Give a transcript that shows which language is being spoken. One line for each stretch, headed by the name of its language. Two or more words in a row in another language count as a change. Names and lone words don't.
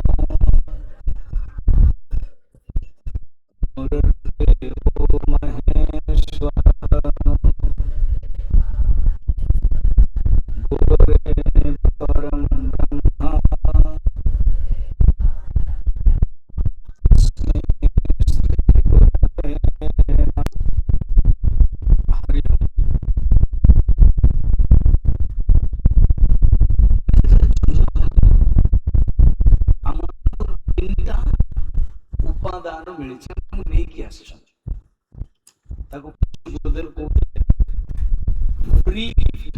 Sanskrit: गुरुर्देवो महेश्वरः गुरुरेव परं ब्रह्म तस्मै श्री गुरवे नमः। हरि ओम।
Odia: ଆମକୁ ତିନିଟା ଉପାଦାନ ମିଳିଛି, ଆମକୁ ନେଇକି ଆସିଛନ୍ତି। ତାକୁ ଗୁରୁଦେବ କହୁଥିଲେ
English: free gift.